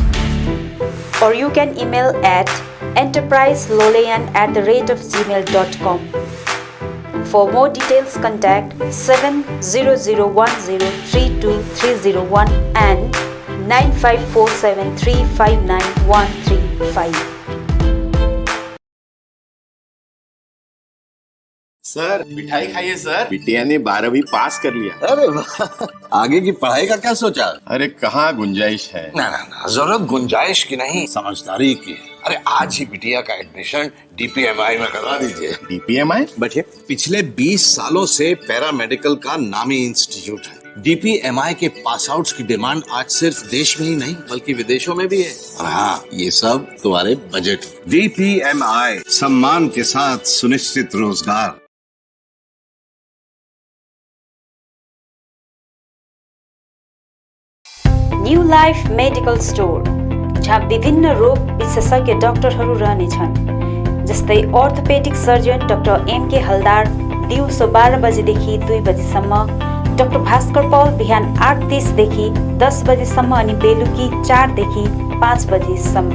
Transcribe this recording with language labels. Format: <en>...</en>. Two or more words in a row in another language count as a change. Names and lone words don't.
<en>Or you can email at enterpriselolian@gmail.com. For more details, contact 70010323001 and 9547359135.</en> <hi>सर मिठाई खाइए सर। बिटिया ने 12वीं पास कर लिया। अरे आगे की पढ़ाई का क्या सोचा? अरे कहाँ गुंजाइश है। ना ना ना, जरूरत गुंजाइश की नहीं, समझदारी की। अरे आज ही बिटिया का एडमिशन DPMI में करवा दीजिए। DPMI? बच्चे पिछले 20 सालों से पैरामेडिकल का नामी इंस्टीट्यूट है। DPMI के</hi> <en>pass outs</en> <hi>की डिमांड आज सिर्फ देश में ही नहीं बल्कि विदेशों में भी है। और हाँ, ये सब तुम्हारे बजट। DPMI, सम्मान के साथ सुनिश्चित रोजगार।</hi> <ne>न्यू लाइफ मेडिकल स्टोर, जहाँ विभिन्न रोग विशेषज्ञ डाक्टरहरू रहनेछन्। जस्तै</ne> <en>orthopedic surgeon</en> <ne>डाक्टर MK हलदार दिउँसो 12 बजेदेखि 2 बजेसम्म, डाक्टर भास्कर पौल बिहान 8:30 देखि 10 बजेसम्म अनि बेलुकी 4 देखि 5 बजेसम्म।</ne>